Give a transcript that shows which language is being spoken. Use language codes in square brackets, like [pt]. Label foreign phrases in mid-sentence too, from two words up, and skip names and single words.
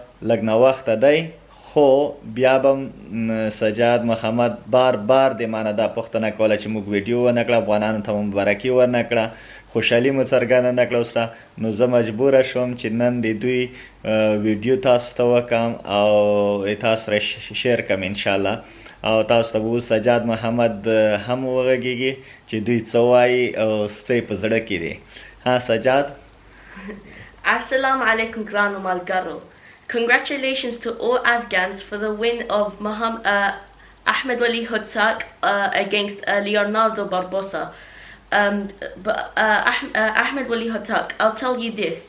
[ps] لږ ناوخته دی، خو بیا به سجاد محمد بار د ما نه دا پوښتنه کوله چې موږ ویډیو ونه کړه، افغانانو ته مبارکي ورنه کړه، خوشحالي مو څرګنده نه کړه اوسره. نو زه مجبوره شوم چې نن د دوی ویډیو تاسو ته وکړم او تاسو سره شیر کړم انشاءالله. او تاسو ته به اوس سجاد محمد هم وغږیږي چې دوی څه وایي او څه یې په زړه کې دي. ها سجاد. [ar] السلام علیکم [ps] ګرانو ملګرو. [en] Congratulations to all Afghans for the win of Ahmed Wali Hotak against Leonardo Barbosa. Ahmed Wali Hotak, I'll tell you this.